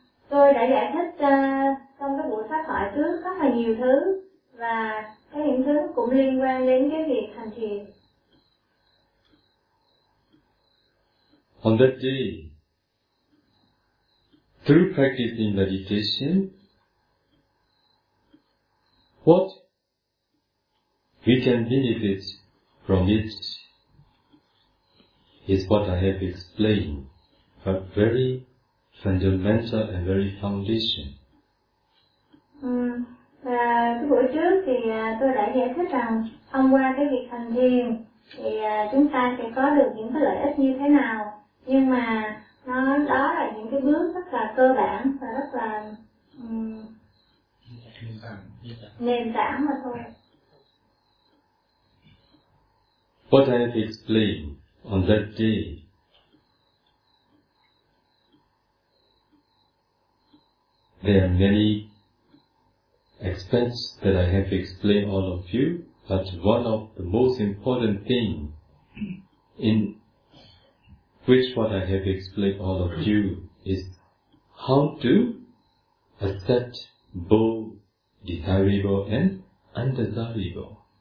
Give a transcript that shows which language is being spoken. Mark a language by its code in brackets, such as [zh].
[vi] Tôi đã giải thích trong cái buổi pháp thoại trước rất là nhiều thứ, và cái những thứ cũng liên quan đến cái việc hành thiền. [en] On that day, through practicing meditation, what we can benefit from it is what I have explained, a very fundamental and very foundation. [vi] Cái buổi trước thì tôi đã giải thích rằng thông qua cái việc hành thiền thì chúng ta sẽ có được những cái lợi ích như thế nào, nhưng mà nó đó là những cái bước rất là cơ bản và rất là nền tảng mà thôi. [en] What I have explained on that day there are many aspects that I have explained all of you, but one of the most important thing in which what I have explained all of you is how to accept both desirable and undesirable.